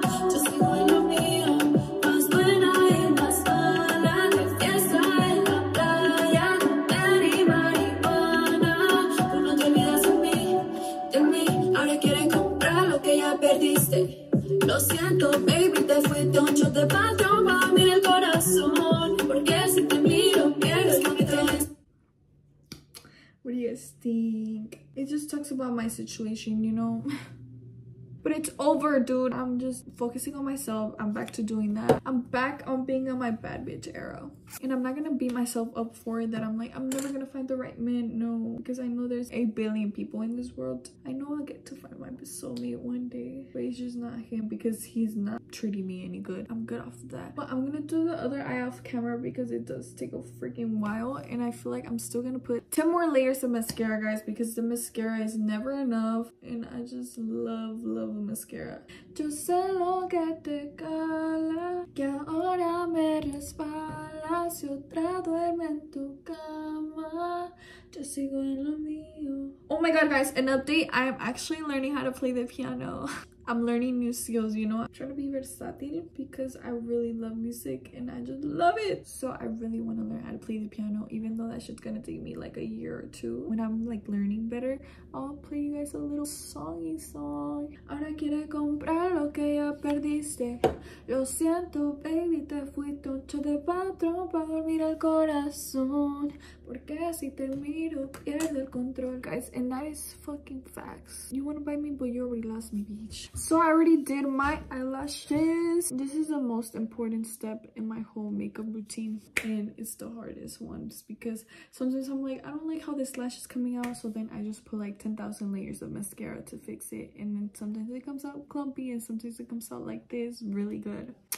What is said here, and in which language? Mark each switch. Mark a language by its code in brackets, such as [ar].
[es] Yo sigo en lo mío, más buena y más mala, de fiesta en la playa, comer y marihuana. Tú no te olvidas de mí, ahora quieres comprar lo que ya perdiste. Lo siento, baby, te fuiste un shot de patrón, va a abrir el corazón, porque si te miro, pierdes lo que tienes. [en] What do you guys think? It just talks about my situation, you know? But it's over, dude. I'm just focusing on myself. I'm back to doing that. I'm back on being on my bad bitch era. And I'm not gonna beat myself up for it, that I'm like, I'm never gonna find the right man. No, because I know there's 8 billion people in this world. I know I'll get to find my soulmate one day. But it's just not him because he's not treating me any good. I'm good off of that. But I'm gonna do the other eye off camera because it does take a freaking while, and I feel like I'm still gonna put 10 more layers of mascara, guys, because the mascara is never enough, and I just love mascara. [es] Yo sé lo que te cala, que ahora me resbala, si otra duerme en tu cama, yo sigo en lo mío. [en] Oh my god, guys, an update. I am actually learning how to play the piano. I'm learning new skills, you know. I'm trying to be versatile because I really love music and I just love it. So I really want to learn how to play the piano, even though that shit's gonna take me like a year or two. When I'm like learning better, I'll play you guys a little songy song. [es] Ahora quiere comprar lo que ya perdiste. Lo siento, baby, te fuiste un shot de patrón para dormir el corazón. Porque si te miro, pierde el control. [en] Guys, and that is fucking facts. You want to buy me, but you already lost me, bitch. So I already did my eyelashes. This is the most important step in my whole makeup routine, and it's the hardest one just because sometimes I'm like, I don't like how this lash is coming out, so then I just put like 10,000 layers of mascara to fix it, and then sometimes it comes out clumpy and sometimes it comes out like this really good.